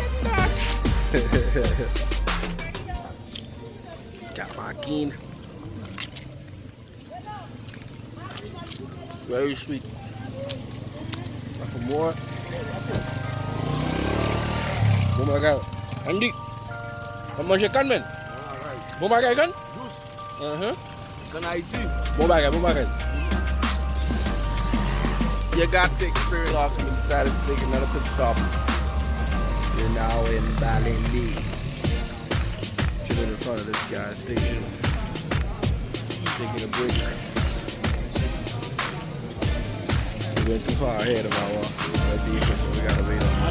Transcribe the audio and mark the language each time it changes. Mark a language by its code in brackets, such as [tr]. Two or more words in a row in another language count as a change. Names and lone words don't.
[en] Got my cane. Very sweet. Nothing more. Oh my God. Andy, how much you can, man? [ht] Bon bagay kan? Kan Haiti. Bon bagay. [en] You got the experience off and decided to take another pit stop. You're now in Balindi. Chilling in front of this gas station. Taking a break. We went too far ahead of our vehicle, so we gotta wait on.